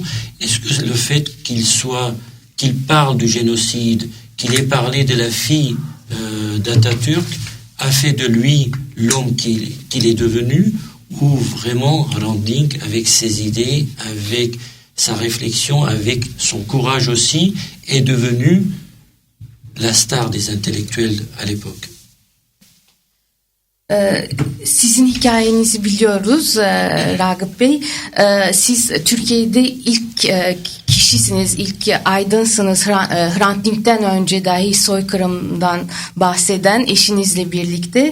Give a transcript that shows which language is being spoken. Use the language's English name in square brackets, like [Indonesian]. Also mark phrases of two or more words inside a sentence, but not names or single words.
[French] Est-ce que le fait qu'il parle du génocide, qu'il ait parlé de la fille d'Atatürk, a fait de lui l'homme qu'il est devenu, ou vraiment Hrant Dink, avec ses idées, avec sa réflexion, avec son courage aussi, est devenu la star des intellectuels à l'époque? [Turkish] Sizin hikayenizi biliyoruz Ragıp Bey. Siz Türkiye'de ilk kişisiniz, ilk aydınsınız. Hrant Dink'ten önce dahi soykırımdan bahseden eşinizle birlikte.